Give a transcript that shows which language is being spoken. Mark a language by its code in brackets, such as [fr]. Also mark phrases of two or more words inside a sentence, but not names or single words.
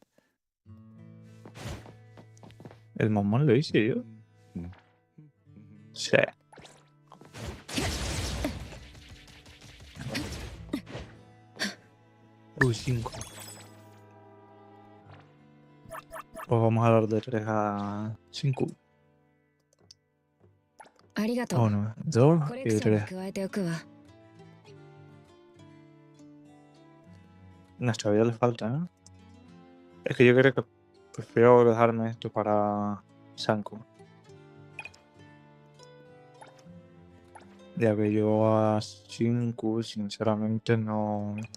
[es] ¿El mamón lo hice yo? Sí. Uy, 5. Pues vamos a dar de 3 a 5. [ja] ありがとう。 [es] 1, 2 [ja] コレ [es] y [ja] クションに [es] 3. [ja] 加えておくわ。 [es] No, todavía le falta, ¿no? Es que yo creo que prefiero dejarme esto para Sanko. Ya que yo a 5, sinceramente, no.